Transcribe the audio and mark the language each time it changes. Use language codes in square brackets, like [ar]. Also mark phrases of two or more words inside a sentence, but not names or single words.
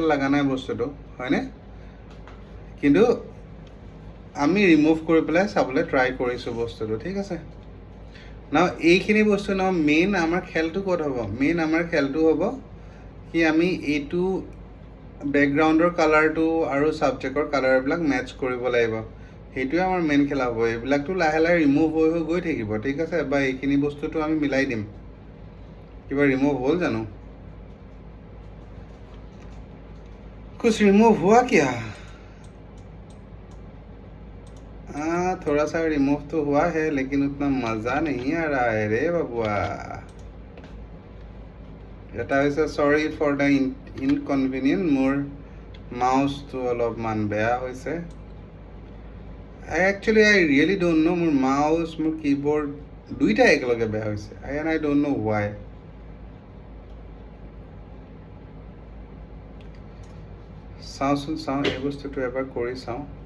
[as] লগা নাই বস্তুটো হয়নে কিন্তু আমি ৰিমুভ কৰি পেলাই চাবলৈ ট্ৰাই কৰিছোঁ বস্তুটো ঠিক আছে না এইখিনি বস্তু ন মেইন আমাৰ খেলটো ক'ত হ'ব মেইন আমাৰ খেলটো হ'ব কি আমি এইটো [en] background colour [as] আৰু [en] subject colours [as] মেটচ কৰিব লাগিব সেইটোৱে আমাৰ মেইন খেলা হ'ব এইবিলাকতো লাহে লাহে ৰিমুভ হৈ গৈ থাকিব ঠিক আছে বা এইখিনি বস্তুটো আমি মিলাই দিম কিবা ৰিমুভ হ'ল জানো [hi] कुछ रिमूव हुआ क्या थोड़ा सा रिमूव तो हुआ है लेकिन उतना मज़ा नहीं आ रहा है रे बाबुआ [as] এটা হৈছে [en] sorry for the inconvenient [as] মোৰ মাউচটো অলপমান বেয়া হৈছে [en] actually I really don't know' [as] মোৰ মাউচ মোৰ কীবৰ্ড দুইটা একেলগে বেয়া হৈছে [en] I don't know why [as] চাওঁচোন এই বস্তুটো এবাৰ কৰি চাওঁ